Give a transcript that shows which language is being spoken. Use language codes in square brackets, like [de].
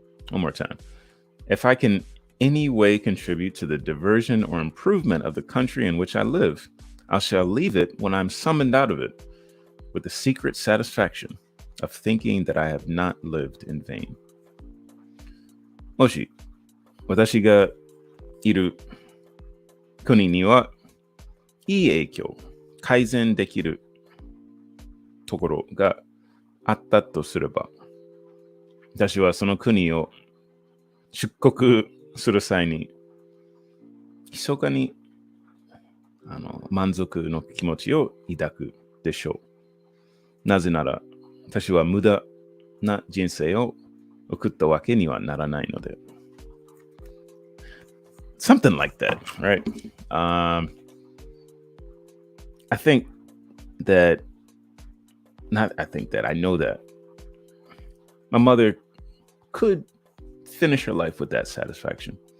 [en] One more time. If I can any way contribute to the diversion or improvement of the country in which I live, I shall leave it when I'm summoned out of it with the secret satisfaction of thinking that I have not lived in vain. [ja] もし私がいる国にはいい影響、改善できるところがあったとすれば、私はその国を出国する際に、密かに満足の気持ちを抱くでしょう。なぜなら、私は無駄な人生を送ったわけにはならないので。 [en] Something like that, right? I think that, I know that my mother could finish her life with that satisfaction.